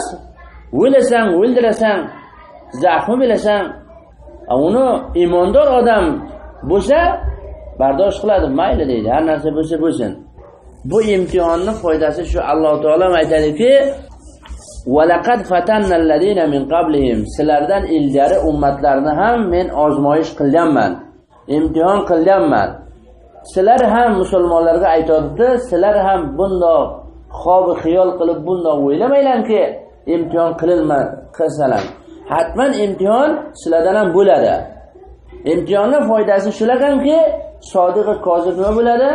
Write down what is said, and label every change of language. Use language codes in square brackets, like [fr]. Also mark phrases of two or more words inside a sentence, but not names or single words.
[uz] O'ylasang, o'ldirasan, zaxmi bilasan, uni iymondor odam bo'lsa bardosh qiladi, mayli deydi. Har narsa bo'lsa bo'lsin. Bu imtihonning foydasi shu. Alloh taolo aytadiki, [ar] "ولقد فتنا الذين من قبلهم." [uz] Sizlardan ilgari ummatlarni ham men ozmoyish qilganman, imtihon qilganman. Sizlar ham musulmonlarga aytadi, sizlar ham bundoq xobi xiyol qilib bundoq o'ylamanglarki, imtihon qilsalar. Hatman imtihon sizlardan ham bo'ladi. Imtihonning foydasi shularki, sodiq va kozib nima bo'ladi?